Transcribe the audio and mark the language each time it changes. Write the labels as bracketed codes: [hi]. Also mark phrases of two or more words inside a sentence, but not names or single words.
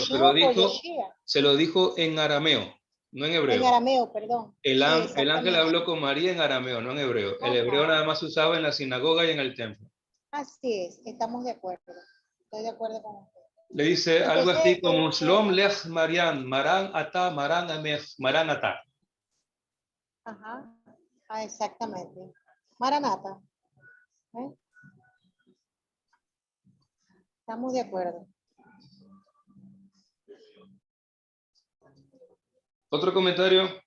[es] Yeshua se lo dijo en arameo, no en hebreo. En arameo, perdón. El ángel habló con María en arameo, no en hebreo. El hebreo nada más se usaba en la sinagoga y en el templo. Así es, estamos de acuerdo. Estoy de acuerdo con usted. Le dice algo así como [arc] שלם לך מרים, מרן אתא, מרן עמך, מרן אתא. [es] Ajá, exactamente. Maranata. Estamos de acuerdo. ¿Otro comentario?